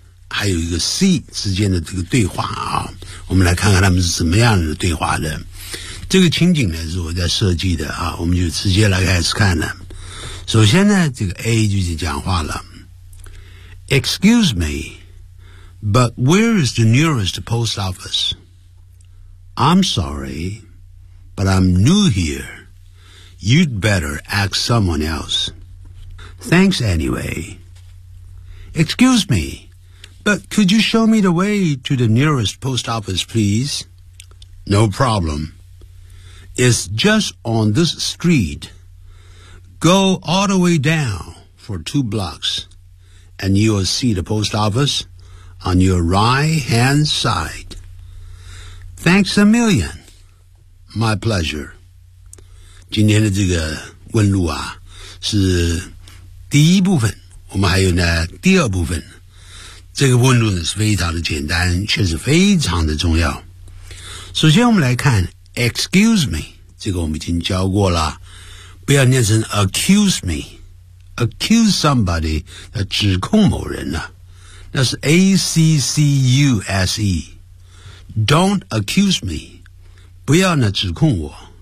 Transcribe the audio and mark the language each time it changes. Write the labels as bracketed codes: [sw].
[zh] 还有一个 C 之间的这个对话啊，我们来看看他们是什么样的对话的。这个情景呢是我在设计的啊，我们就直接来开始看了。首先呢，这个 A 就是讲话了。 [en] Excuse me, but where is the nearest post office? I'm sorry, but I'm new here. You'd better ask someone else. Thanks anyway. Excuse me. But could you show me the way to the nearest post office, please? No problem. It's just on this street. Go all the way down for 2 blocks, and you will see the post office on your right-hand side. Thanks a million. My pleasure. [zh] 今天的这个问路啊，是第一部分，我们还有呢第二部分。这个问路呢是非常的简单，却是非常的重要。首先我们来看 excuse me， 这个我们已经教过了，不要念成 [en] accuse me， accuse somebody [zh] 那指控某人呢、啊、那是 accuse， [en] don't accuse me， [zh] 不要呢指控我。